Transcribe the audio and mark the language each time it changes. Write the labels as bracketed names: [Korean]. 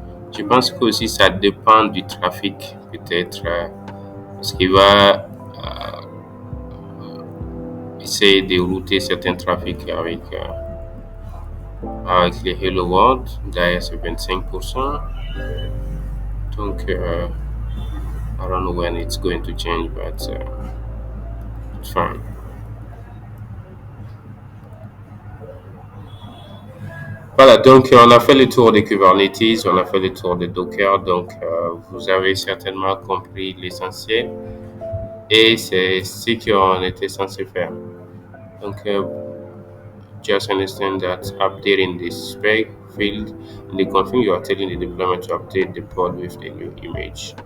[French] Je pense que aussi ça dépend du trafic, peut-être, parce qu'il va essayer de router certains trafics avec les Hello World. D'ailleurs, c'est 25%. [English] Donc, I don't know when it's going to change, but it's fine. [French] Voilà, donc on a fait le tour de Kubernetes, on a fait le tour de Docker, donc vous avez certainement compris l'essentiel et c'est ce qu'on était censé faire. [English] Donc, just understand that updating this spec field in the config, you are telling the deployment to update the pod with the new image.